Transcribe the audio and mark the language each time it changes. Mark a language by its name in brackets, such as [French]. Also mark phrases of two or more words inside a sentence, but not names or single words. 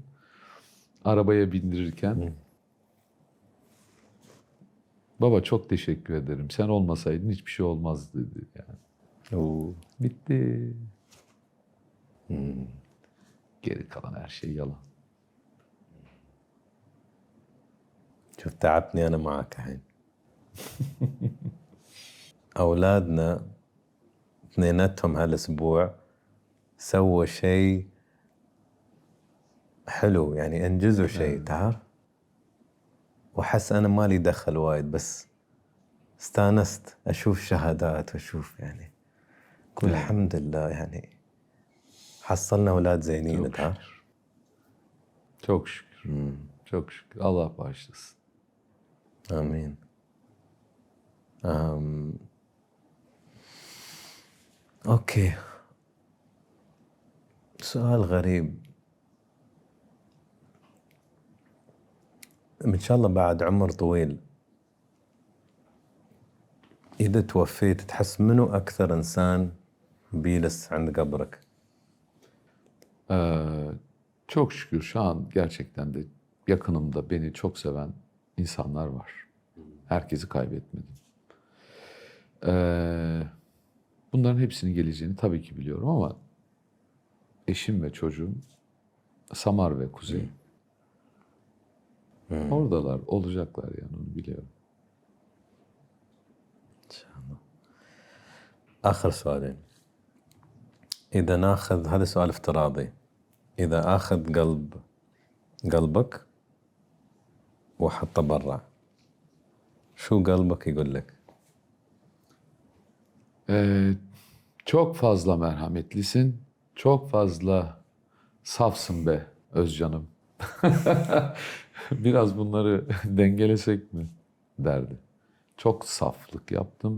[Turkish] Arabaya bindirirken baba çok teşekkür ederim. Sen olmasaydın hiçbir şey olmazdı dedi yani. Oo. Bitti. Geri kalan her şey yalan. [Arabic] شوف تعبتني أنا معك الحين. أولادنا اثنيناتهم هالأسبوع سووا شيء حلو يعني أنجزوا شيء تعرف وحس أنا مالي دخل وايد بس استانست أشوف شهادات وأشوف يعني كل الحمد لله يعني حصلنا أولاد زينين [Turkish] Çok [Arabic] تعرف [Turkish] şükür. Çok şükür. Çok şükür. Allah bağışlasın. [Arabic] آمين. أوكي سؤال غريب إن شاء الله بعد عمر طويل إذا توفيت تحس منو أكثر إنسان بيجلس عند قبرك؟ [Turkish] Çok şükür şu an gerçekten de yakınımda beni çok seven insanlar var. Herkesi kaybetmedim. Bunların hepsinin geleceğini tabii ki biliyorum ama eşim ve çocuğum Samar ve Kuzey oradalar, olacaklar yani onu biliyorum. [Arabic] إن شاء الله. آخر سؤالين. إذا ناخذ هذا سؤال افتراضي. إذا آخذ قلبك وحطه برا شو قلبك يقول لك؟ [Turkish] Çok fazla merhametlisin, çok fazla safsın be Özcan'ım. Biraz bunları dengelesek mi derdi. Çok saflık yaptım.